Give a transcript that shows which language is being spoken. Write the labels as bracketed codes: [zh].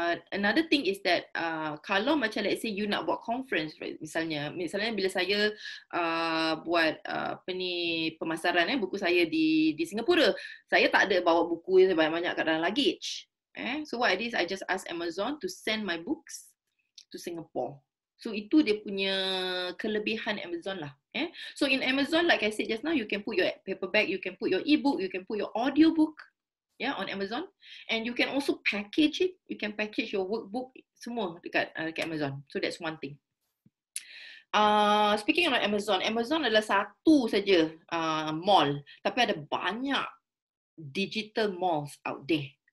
[en] Another thing is that [ms] kalau macam [en] let's say you [ms] nak buat [en] conference, right? [ms] misalnya bila saya buat pemasaran buku saya di Singapura, saya tak ada bawa buku yang banyak-banyak kat dalam luggage. [en] So what I did is I just ask Amazon to send my books to Singapore. [ms] So itu dia punya kelebihan Amazon lah. [en] So in Amazon, like I said just now, you can put your paperback, you can put your ebook, you can put your audiobook. On Amazon, and you can also package it. You can package your workbook [ms] semua dekat [en] Amazon. So that's one thing. Speaking of Amazon, [ms] Amazon adalah satu saja mall, tapi ada banyak digital malls [en] out there.